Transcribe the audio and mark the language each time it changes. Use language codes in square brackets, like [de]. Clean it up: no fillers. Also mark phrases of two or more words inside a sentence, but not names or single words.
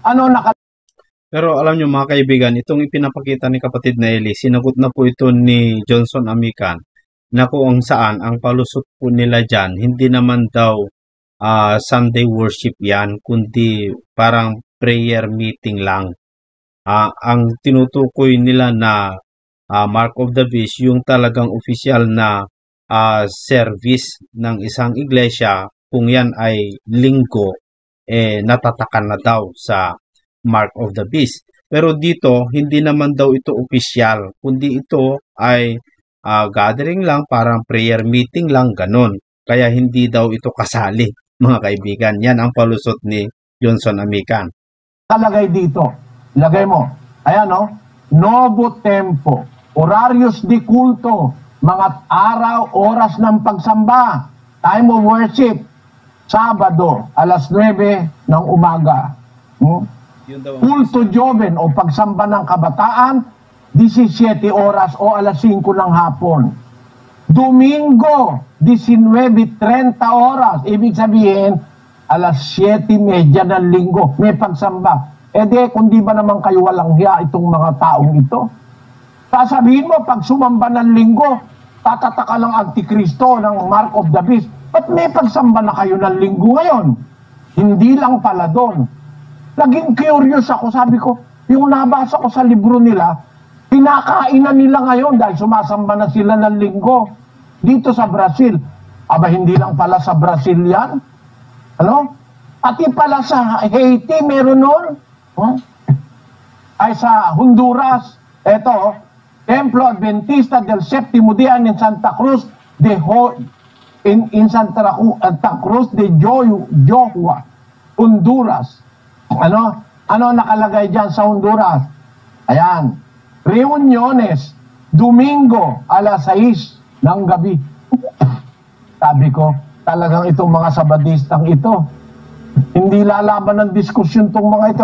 [tl] Pero alam nyo mga kaibigan, itong ipinapakita ni kapatid na Eli, sinagot na po ito ni Johnson Amican na kung saan ang palusot po nila dyan, hindi naman daw [en] Sunday worship [tl] yan, kundi parang [en] prayer meeting [tl] lang. Ang tinutukoy nila na [en] mark of the beast, [tl] yung talagang official na service ng isang iglesia, kung yan ay linggo, natatakan na daw sa [en] mark of the beast. [tl] Pero dito, hindi naman daw ito official, kundi ito ay gathering lang, parang [en] prayer meeting [tl] lang, ganon. Kaya hindi daw ito kasali, mga kaibigan. Yan ang palusot ni Johnson Amican. Talagay dito, lagay mo, ayan Novo Tempo, [es] Horarios de Culto, [tl] mga araw, oras ng pagsamba, [en] time of worship, [tl] Sabado, alas 9 ng umaga. [es] Culto Joven [tl] o pagsamba ng kabataan, 17 oras o alas 5 ng hapon. Domingo, 19:30 oras. Ibig sabihin, alas 7:30 ng linggo. May pagsamba. Kung di ba naman kayo walang hiya itong mga taong ito? Sasabihin mo, pag sumamba ng linggo, tatataka lang Antikristo ng [en] mark of the beast. [tl] Ba't may pagsamba na kayo ng linggo ngayon? Hindi lang pala doon. Naging curious ako, sabi ko, yung nabasa ko sa libro nila, pinakainan nila ngayon dahil sumasamba na sila ng linggo dito sa Brazil. Aba, hindi lang pala sa Brazil yan. Pati pala sa Haiti meron nun. Ay sa Honduras. Ito, Templo Adventista del Séptimo Día in Santa Cruz de Santa Cruz de Johua, Honduras. Ano nakalagay dyan sa Honduras? Ayan. [es] Reuniones, Domingo, [tl] alas 6 ng gabi. Sabi ko, talagang itong mga Sabadistang ito, hindi lalaban ng diskusyon itong mga ito.